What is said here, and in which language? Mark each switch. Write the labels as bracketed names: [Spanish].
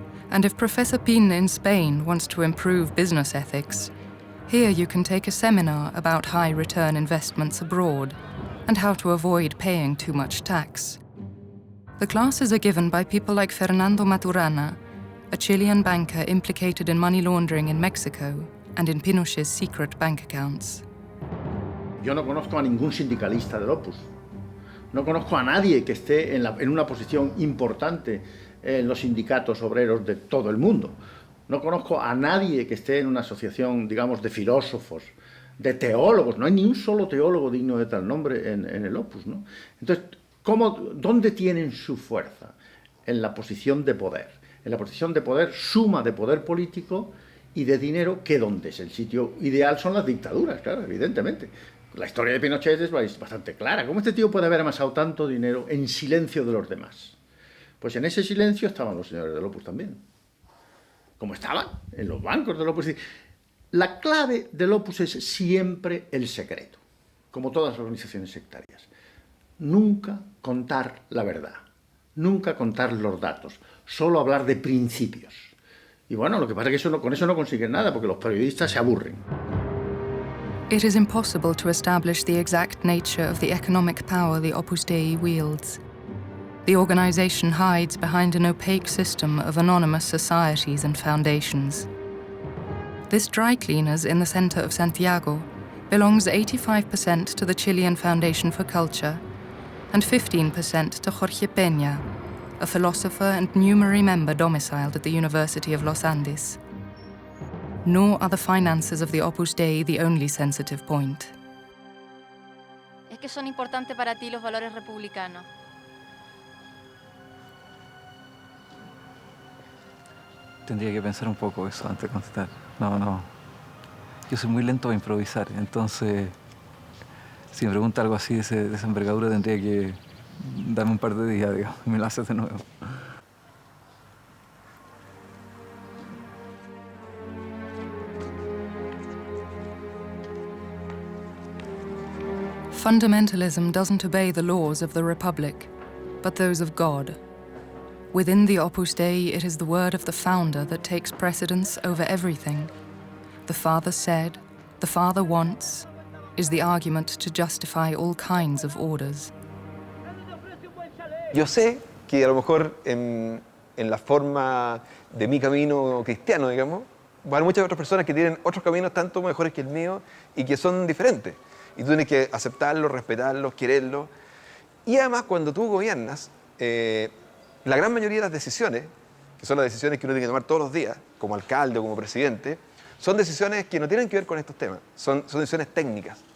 [English] And if Professor Pin in Spain wants to improve business ethics, here you can take a seminar about high return investments abroad and how to avoid paying too much tax. The classes are given by people like Fernando Maturana, a Chilean banker implicated in money laundering in Mexico and in Pinochet's secret bank accounts. [Spanish] Yo no conozco a ningún sindicalista del Opus. No conozco a nadie que esté en una posición importante en los sindicatos obreros de todo el mundo. No conozco a nadie que esté en una asociación, digamos, de filósofos, de teólogos. No hay ni un solo teólogo digno de tal nombre en el Opus, ¿no? Entonces, ¿dónde tienen su fuerza? En la posición de poder. En la posición de poder, suma de poder político y de dinero, que donde es el sitio ideal son las dictaduras, claro, evidentemente. La historia de Pinochet es bastante clara. ¿Cómo este tío puede haber amasado tanto dinero en silencio de los demás? Pues en ese silencio estaban los señores del Opus también. Como estaban en los bancos del Opus. La clave del Opus es siempre el secreto, como todas las organizaciones sectarias. Nunca contar la verdad, nunca contar los datos. solo hablar de principios. Y bueno, lo que pasa es que con eso no consiguen nada, porque los periodistas se aburren. [English] It is impossible to establish the exact nature of the economic power the Opus Dei wields. The organization hides behind an opaque system of anonymous societies and foundations. This dry cleaners in the center of Santiago belongs 85% to the Chilean Foundation for Culture and 15% to Jorge Peña, a philosopher and Numeri member domiciled at the University of Los Andes. Nor are the finances of the Opus Dei the only sensitive point. [Spanish] Es que son importantes para ti los valores republicanos. Tendría que pensar un poco eso antes de contestar. No. Yo soy muy lento a improvisar, entonces si me pregunta algo así de esa envergadura tendría que darme un par de días, digamos, y me lo haces de nuevo. [English] Fundamentalism doesn't obey the laws of the Republic, but those of God. Within the Opus Dei, it is the word of the founder that takes precedence over everything. The Father said, the Father wants, is the argument to justify all kinds of orders. [Spanish] Yo sé que a lo mejor en la forma de mi camino cristiano, digamos, va a haber muchas otras personas que tienen otros caminos tanto mejores que el mío y que son diferentes. Y tú tienes que aceptarlos, respetarlos, quererlos. Y además, cuando tú gobiernas, la gran mayoría de las decisiones, que son las decisiones que uno tiene que tomar todos los días, como alcalde o como presidente, son decisiones que no tienen que ver con estos temas, son decisiones técnicas.